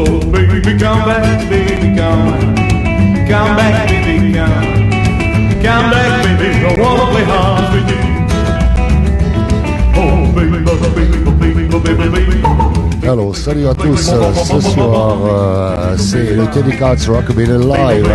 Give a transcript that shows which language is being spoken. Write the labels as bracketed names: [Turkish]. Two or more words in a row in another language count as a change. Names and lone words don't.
[English] Oh, baby, come back, baby, come back, baby, come back, baby. I wanna play hard with you. Oh, baby, baby, baby. [French] Alors, salut à tous, ce soir c'est le Teddy Cats Rockabilly Live.